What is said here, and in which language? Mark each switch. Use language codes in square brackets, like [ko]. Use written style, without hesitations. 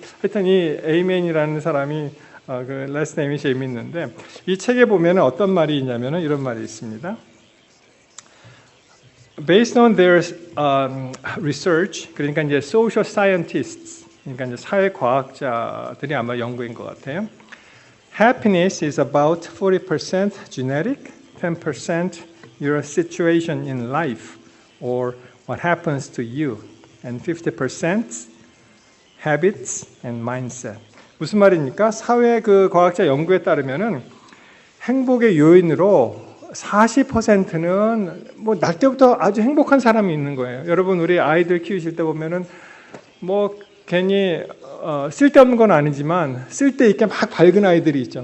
[ko] 하여튼 이 에이맨이라는 사람이 그 last name이 재밌는데 이 책에 보면 어떤 말이 있냐면은 이런 말이 있습니다. [en] Based on their research, [ko] 그러니까 이제 social scientists, 그러니까 이제 사회 과학자들이 아마 연구인 것 같아요. [en] Happiness is about 40% genetic, 10% your situation in life or what happens to you, and 50% habits and mindset. [ko] 무슨 말입니까? 사회 그 과학자 연구에 따르면은 행복의 요인으로 40%는 뭐 날 때부터 아주 행복한 사람이 있는 거예요. 여러분 우리 아이들 키우실 때 보면은 뭐 괜히 쓸데없는 건 아니지만 쓸데 있게 막 밝은 아이들이 있죠.